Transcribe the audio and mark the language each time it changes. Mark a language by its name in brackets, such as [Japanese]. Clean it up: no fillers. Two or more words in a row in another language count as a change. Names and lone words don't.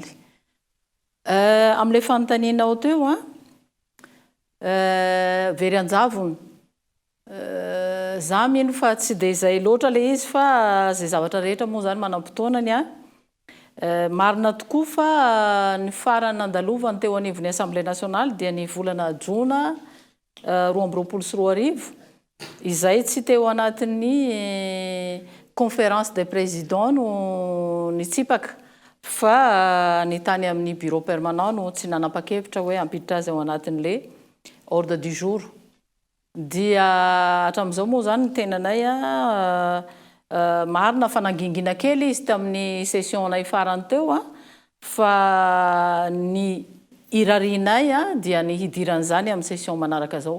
[Malagasy] Amin'ilay fanontanianao teo very an-javony za mino fa tsy de zay loatra le izy fa zay zavatra rehetra moa zany manam-potoanany marina tokoa fa ny farany nandalovany teo anivon'ny Assemblée nationale dia ny volana Jona 2024 izay tsy teo anatin'ny [French] conférence des présidents [Malagasy] no nitsipaka fa ny tany amin'ny [French] bureau permanent [Malagasy] no tsy nanapa-kevitra hoe ampiditra azy ao anatin' [French] le ordre du jour. [Malagasy] Dia hatramin'izao moa zany ny tenanay marina fa nangingina kely izy tamin'ny session-nay farany teo fa ny irarinay dia ny hidiran'izany amin'ny session manaraka zao.